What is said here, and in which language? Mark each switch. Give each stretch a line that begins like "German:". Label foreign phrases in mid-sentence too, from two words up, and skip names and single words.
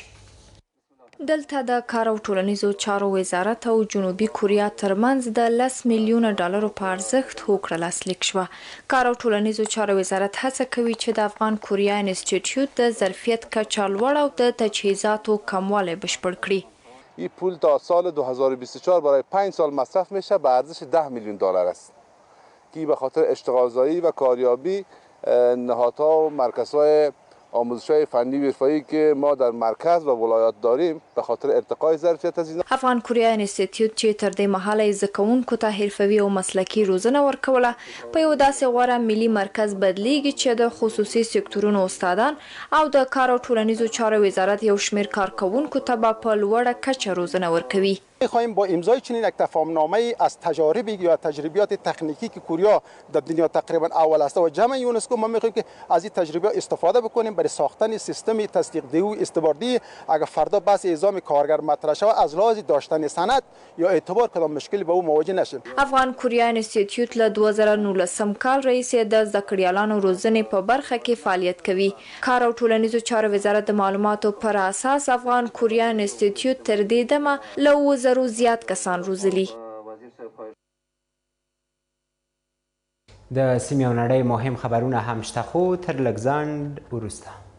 Pashto: دلته د کار او ټولنیزو چارو وزارت او جنوبي کوریا ترمنځ د 10 میلیونه ډالرو په ارزښت هوکړه لاسلیک شوه. کار او ټولنیزو چارو وزارت هڅه کوي چې د افغان کوریا انسټیټیوټ د ظرفیت کچه لوړه او د تجهیزاتو کموالی بشپړ کړي.
Persian: این پول تا سال 2024 برای 5 سال مصرف میشه به ارزش 10 میلیون دلار است که به خاطر اشتغالزایی و کاریابی نهادها و مرکزهای آموزش‌های فنی و حرفه‌ای که ما در مرکز و ولایات داریم به خاطر ارتقای ظرفیت از اینا.
Pashto: افغان کوریا انسټیټیوټ چې تر دې مهاله زده کوونکو ته حرفوي او مسلکي روزنه ورکوله په یو داسې غوره ملي مرکز بدلیږي چې د خصوصي سکتورونو استادان او د کار او ټولنیزو چارو وزارت یو شمېر کارکوونکو ته به په لوړه کچه روزنه ورکوي.
Persian: می‌خواهیم با امضای چنین یک تفاهمنامه از تجارب یا تجربیات تکنیکی که کوریا در دنیا تقریبا اول است و جمع یونسکو ما می‌خواهیم که از این تجربه استفاده بکنیم برای ساختن سیستم تصدیق دهی و استباردی. اگر فردا بحث اعزام کارگر مطرح شود از لحاظ داشتن سند یا اعتبار کدام مشکلی به او مواجه نشیم.
Pashto: افغان کوریا انسټیټیوټ له 2019 کال راهیسې د زده کړیالانو روزنې په برخه کې فعالیت کوي. کار او ټولنیزو چارو وزارت د معلوماتو پر اساس افغان کوریا انسټیټیوټ تر دې دمه له 2000 زیات کسان روزلي. د سیمې او نړۍ مهم خبرونه هم شته خو تر لږ ځنډ وروسته.